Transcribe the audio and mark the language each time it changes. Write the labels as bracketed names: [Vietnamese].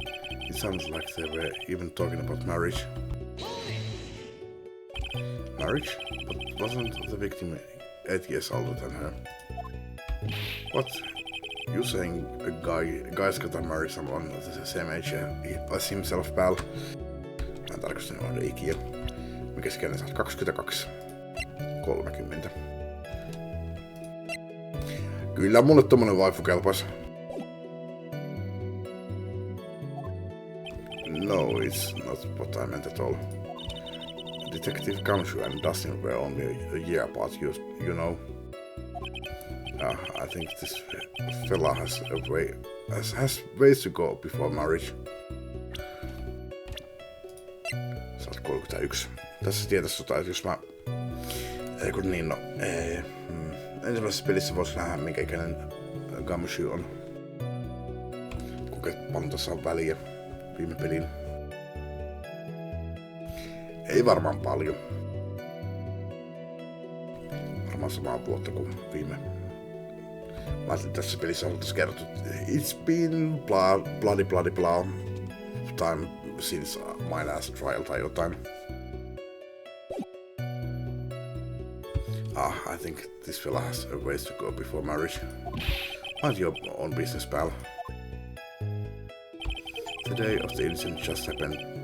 [English] It sounds like they were even talking about marriage. Marriage? But wasn't the victim 8 years older than her? What? You saying a guy's gotta marry someone of the same age as himself, pal? [Finnish] Mä tarkastin noiden ikiä. Mikä sikäinen sä oot? 22. 30. Kyllä mulle tommonen waifu kelpais. [English] No, it's not what I meant at all. Detective Kamshu and Dustin were only a year apart, you know. I think this fella has ways to go before marriage. [Finnish] Sä oot 31. Tässä tietäisi että jos mä... Kun niin, no... ensimmäisessä pelissä voisi nähdä, minkä ikäinen Kamshu on. Kuinka paljon tässä on väliä viime peliin. Ei varmaan paljon. Varmaan samaa vuotta kuin viime. Mä ajattelin, että tässä pelissä oltaisiin kerrottu, [English] it's been blah time since my last trial [Finnish] tai jotain. [English] I think this fella has a ways to go before marriage. Mind your own business, pal. The day of the incident just happened.